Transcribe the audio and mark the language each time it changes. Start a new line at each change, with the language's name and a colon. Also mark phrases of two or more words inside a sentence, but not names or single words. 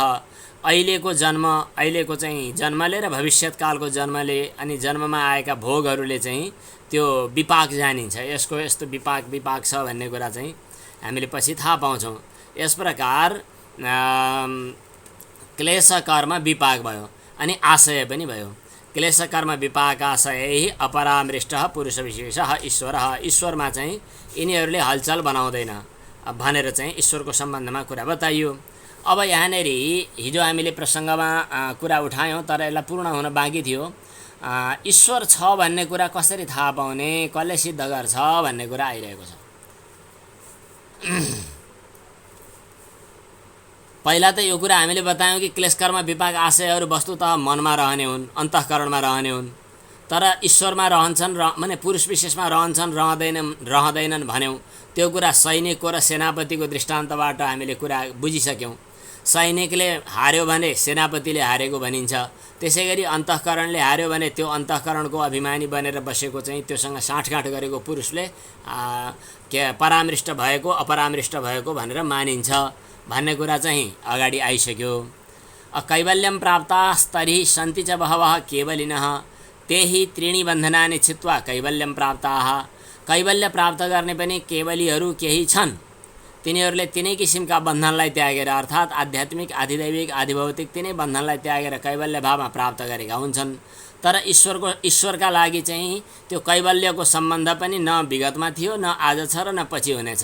Nepali: अहिलेको चाहिँ जन्मले र भविष्यत्कालको जन्मले अनि जन्ममा आएका भोगहरूले चाहिँ त्यो विपाक जानिन्छ। यसको यस्तो विपाक छ भन्ने कुरा चाहिँ हामीले पछि थाहा पाउँछौँ। यस प्रकार क्लेश कर्म विपाक भयो अनि आशय पनि भयो।
Sanskrit: क्लेश कर्म विपाकाशय अपरामृष्टः पुरुष विशेषः ईश्वरः।
Nepali: ईश्वरमा चाहिँ यिनीहरूले हलचल बनाउँदैन भनेर चाहिँ ईश्वरको सम्बन्धमा कुरा बताइयो। अब यहाँनिर हिजो हामीले प्रसङ्गमा कुरा उठायौँ, तर यसलाई पूर्ण हुन बाँकी थियो। ईश्वर छ भन्ने कुरा कसरी थाहा पाउने, कसले सिद्ध गर्छ भन्ने कुरा आइरहेको छ। पहिला त यो कुरा हामीले बतायौँ कि क्लेश कर्म विपाक आशयहरू वस्तुतः मनमा रहने हुन्, अन्तःकरणमा रहने हुन्। तर ईश्वरमा रहन्छन् माने पुरुष विशेषमा रहन्छन् रहँदैनन् भन्यौँ। त्यो कुरा सैनिकको र सेनापतिको दृष्टान्तबाट हामीले कुरा बुझिसक्यौँ। सैनिकले हार्यो भने सेनापतिले हारेको भनिन्छ। त्यसै गरी अन्तःकरणले हार्यो भने त्यो अन्तःकरणको अभिमानी बनेर बसेको चाहिँ त्योसँग साँठगाँठ गरेको पुरुषले परामृष्ट भएको अपरामृष्ट भएको भनेर मानिन्छ भन्ने कुरा चाहिँ अगाडि आइसक्यो।
Sanskrit: कैवल्यम प्राप्तास्तर्हि सन्ति च बहवः केवलिनः तेहि त्रीणि बन्धनानि छित्त्वा कैवल्यम प्राप्ताः।
Nepali: कैवल्य प्राप्त गर्ने पनि केवलीहरू केही छन्। तिनीहरूले तिनै किसिमका बन्धनलाई त्यागेर अर्थात् आध्यात्मिक आधिदैविक आधिभौतिक तिनै बन्धनलाई त्यागेर कैवल्य भावमा प्राप्त गरेका हुन्छन्। तर ईश्वरका लागि चाहिँ त्यो कैवल्यको सम्बन्ध पनि न विगतमा थियो, न आज छ र न पछि हुनेछ।